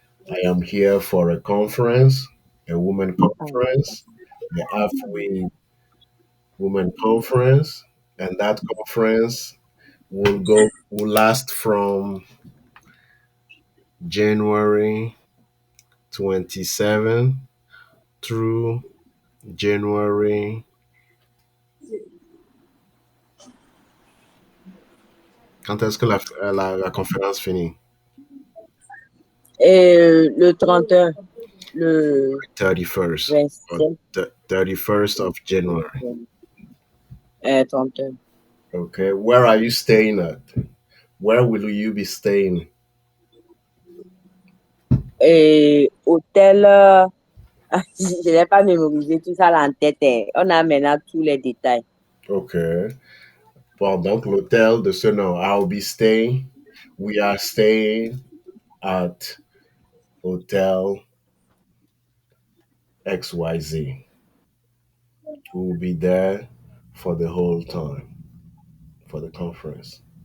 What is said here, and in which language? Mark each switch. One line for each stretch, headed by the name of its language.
English: I am here for a conference, a women conference, the AFWE Women Conference, and that conference will last from January 27 through January.
French: Quand est-ce que la conférence finit? et le 31, le
English: 31st or
French: 27,
English: 31st of January.
French: 31.
English: Okay. Where are you staying at? Where will you be staying?
French: Et hôtel, je n'ai pas mémorisé tout ça là en tête, hein. On a maintenant tous les détails.
English: Okay. Well,
French: donc l'hôtel de ce nom,
English: I'll be staying. We are staying at Hotel XYZ. We'll be there for the whole time for the conference.